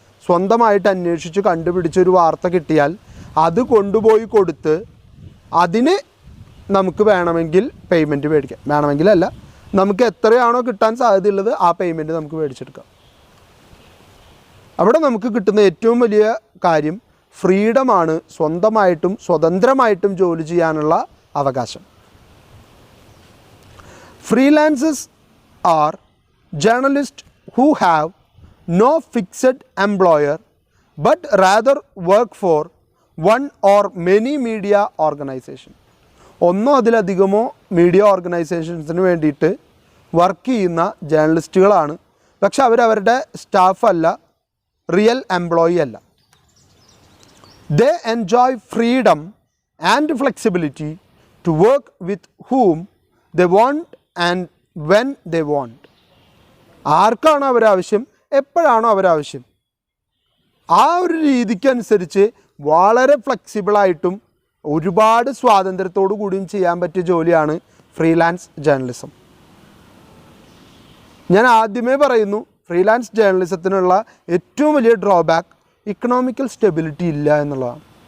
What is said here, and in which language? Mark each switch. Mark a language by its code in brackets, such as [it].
[ml] സ്വന്തമായിട്ട് അന്വേഷിച്ച് കണ്ടുപിടിച്ചൊരു വാർത്ത കിട്ടിയാൽ അത് കൊണ്ടുപോയി കൊടുത്ത് അതിന് നമുക്ക് വേണമെങ്കിൽ പേയ്മെൻറ്റ് മേടിക്കാം. വേണമെങ്കിലല്ല, നമുക്ക് എത്രയാണോ കിട്ടാൻ സാധ്യതയുള്ളത് ആ പേയ്മെൻറ്റ് നമുക്ക് മേടിച്ചെടുക്കാം. അവിടെ നമുക്ക് കിട്ടുന്ന ഏറ്റവും വലിയ കാര്യം ഫ്രീഡമാണ്, സ്വന്തമായിട്ടും സ്വതന്ത്രമായിട്ടും ജോലി ചെയ്യാനുള്ള അവകാശം. [en] Freelancers are journalist who have no fixed employer but rather work for one or many media organization. [ml] ഒന്നോ അതിലധികമോ മീഡിയ ഓർഗനൈസേഷൻസിന് വേണ്ടിയിട്ട് വർക്ക് ചെയ്യുന്ന ജേർണലിസ്റ്റുകളാണ്. പക്ഷെ അവരവരുടെ സ്റ്റാഫല്ല, റിയൽ എംപ്ലോയി അല്ല. [en] They enjoy freedom and flexibility to work with whom they want and when they want. [ml] ആർക്കാണോ അവരാവശ്യം, എപ്പോഴാണോ അവരാവശ്യം, ആ ഒരു രീതിക്കനുസരിച്ച് വളരെ ഫ്ലെക്സിബിളായിട്ടും ഒരുപാട് സ്വാതന്ത്ര്യത്തോടു കൂടിയും ചെയ്യാൻ പറ്റിയ ജോലിയാണ് ഫ്രീലാൻസ് ജേർണലിസം. ഞാൻ ആദ്യമേ പറയുന്നു, ഫ്രീലാൻസ് ജേർണലിസത്തിനുള്ള ഏറ്റവും വലിയ ഡ്രോബാക്ക് ഇക്കണോമിക്കൽ സ്റ്റെബിലിറ്റി ഇല്ല എന്നുള്ളതാണ്.